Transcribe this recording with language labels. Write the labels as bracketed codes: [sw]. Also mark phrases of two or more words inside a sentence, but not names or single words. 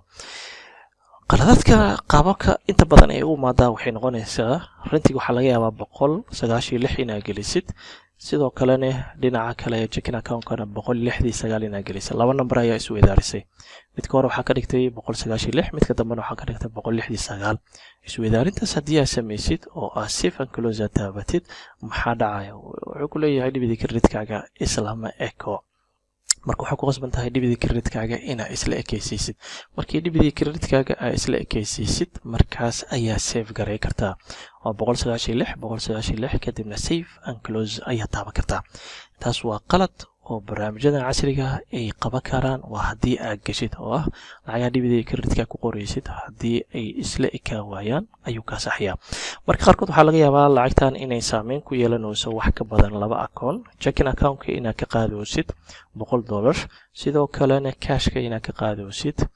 [so] qaladaadka qaababka inta badan ay u imaadaa waxay noqonaysaa rentiga waxaa laga yaabaa 196 inaad gelisid, sidoo kalena dhinaca kale [en] checking accountkana [so] 169 inaad gelisid. 2 nambar ayaa isweydaarisay. midka hore waxaa ka dhigtay 196, midka dambena waxaa ka dhigtay 169. isweydaarintaas haddii aad samaysid oo aad [en] save and close [so] aad taabatid, maxaa dhacaya? wuxuu ku leeyahay debit creditkaaga islama eko. marka waxaa ku qasban tahay debit creditkaaga inaad isla ekaysiisid. markii debit creditkaaga aad isla ekaysiisid, markaas ayaa save garay kartaa. waa 196 kadibna [en] save and close [so] ayaa taaban kartaa. taas waa qalad oo barnaamijyada casriga ay qaban karaan waa haddii aad geshid oo ah lacagaha dibida kreditka ku qoraysid haddii ay isla ekaa waayaan ayuu kaa saxyaa marka qaarkood waxaa laga yaabaa lacagtan inay saameyn ku yeelanayso wax ka badan 2 akoon [en] checking accountka [so] inaad ka qaadaysid $100 sidoo kalena cashka inaad ka qaadaysid